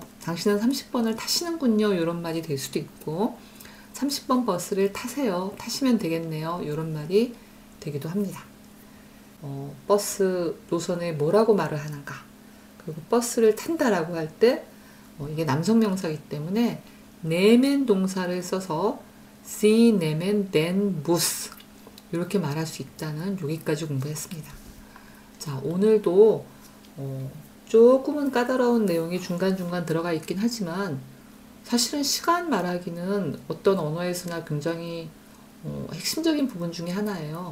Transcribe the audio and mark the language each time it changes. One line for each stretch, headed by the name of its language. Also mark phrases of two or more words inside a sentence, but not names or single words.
Korean: 당신은 30번을 타시는군요. 이런 말이 될 수도 있고 30번 버스를 타세요. 타시면 되겠네요. 이런 말이 되기도 합니다. 버스 노선에 뭐라고 말을 하는가. 그리고 버스를 탄다라고 할 때 이게 남성 명사이기 때문에 nehmen 동사를 써서
German: sie nehmen den Bus
Korean: 이렇게 말할 수 있다는 여기까지 공부했습니다. 자, 오늘도 조금은 까다로운 내용이 중간중간 들어가 있긴 하지만 사실은 시간 말하기는 어떤 언어에서나 굉장히 핵심적인 부분 중에 하나예요.